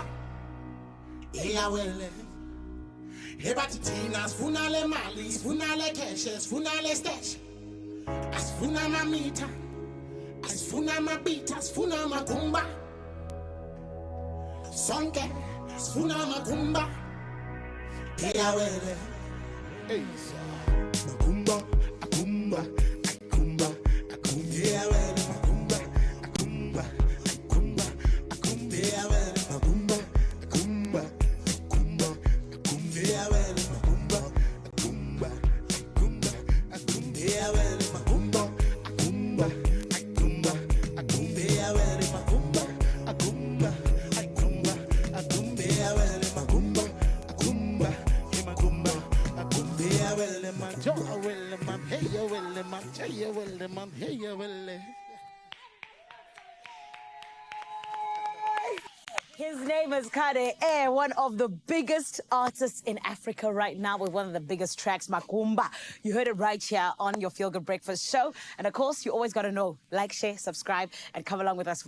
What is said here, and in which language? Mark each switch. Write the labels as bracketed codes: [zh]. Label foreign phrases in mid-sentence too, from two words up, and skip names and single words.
[zu] Iyawele. Hebati tina, asifuna le mali, asifuna le cash, asifuna le stash. Asifuna mamita, asifuna mabita, asifuna makumba. Sonke, asifuna makumba. Iyawele. Hey, makumba, akumba, akumba, akumba. Iyawele, makumba, akumba, akumba, akumba. Iyawele, makumba, akumba, akumba, akumba. Iyawele, makumba, akumba, akumba, akumba. Iyawele, makumba, akumba, akumba, akumba. Iyawele, makumba, akumba, akumba, akumba. Iyawele, makumba, akumba, makumba, akumba. Iyawele, man, jo, awele, man, hey, awele, man, hey, awele, man, hey, awele. [en] His name is Kade Air, one of the biggest artists in Africa right now with one of the biggest tracks, Makumba. You heard it right here on your Feel Good Breakfast show. And of course, you always got to know, like, share, subscribe, and come along with us for the journey.